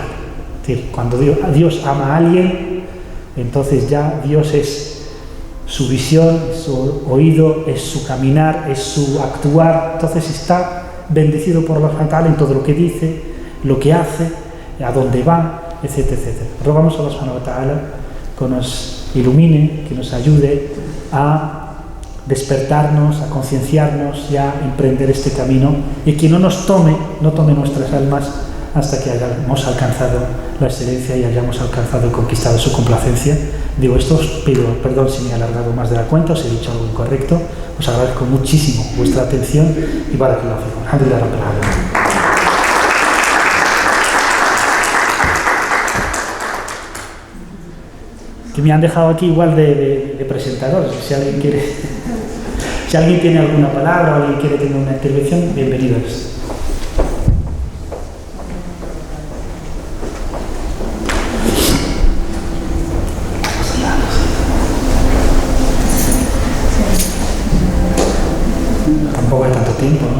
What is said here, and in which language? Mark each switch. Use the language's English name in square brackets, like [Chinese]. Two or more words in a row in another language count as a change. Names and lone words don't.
[Spanish] Es decir, cuando Dios ama a alguien, entonces ya Dios es su visión, su oído, es su caminar, es su actuar. Entonces está bendecido por Allah en todo lo que dice, lo que hace, a dónde va, etcétera, etcétera. Rogamos a [Arabic] الله سبحانه وتعالى [Spanish] que nos ilumine, que nos ayude a despertarnos, a concienciarnos y a emprender este camino, y que no tome nuestras almas hasta que hayamos alcanzado la excelencia y hayamos alcanzado y conquistado su complacencia. Digo esto, os pido perdón si me he alargado más de la cuenta, os he dicho algo incorrecto. Os agradezco muchísimo vuestra atención y [Arabic] بارك الله فيكم. الحمد لله رب العالمين. [Spanish] Que me han dejado aquí igual de presentadores. Si alguien tiene alguna palabra o alguien quiere tener una intervención, bienvenidos. Tampoco hay tanto tiempo, ¿no?